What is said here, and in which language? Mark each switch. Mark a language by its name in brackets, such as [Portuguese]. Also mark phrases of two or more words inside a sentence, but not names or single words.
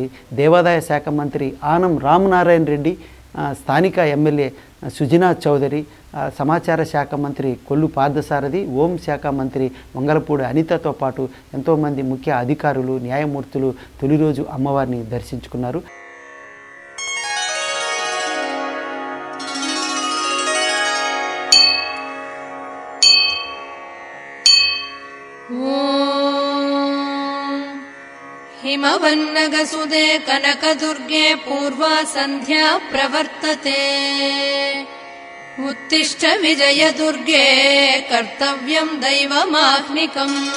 [Telugu] దేవాదాయ శాఖ మంత్రి ఆనం రామనారాయణ రెడ్డి, స్థానిక ఎమ్మెల్యే సుజనా చౌదరి, సమాచార శాఖ మంత్రి కొల్లు పార్థసారథి, హోం శాఖ మంత్రి వంగలపూడి అనితతో పాటు ఎంతోమంది ముఖ్య అధికారులు, న్యాయమూర్తులు తొలి రోజు అమ్మవారిని దర్శించుకున్నారు. [Sanskrit] हिमवन्नगसुदे कनकदुर्गे पूर्वा सन्ध्या प्रवर्तते उत्तिष्ठ विजयदुर्गे कर्तव्यं दैवमाह्निकम्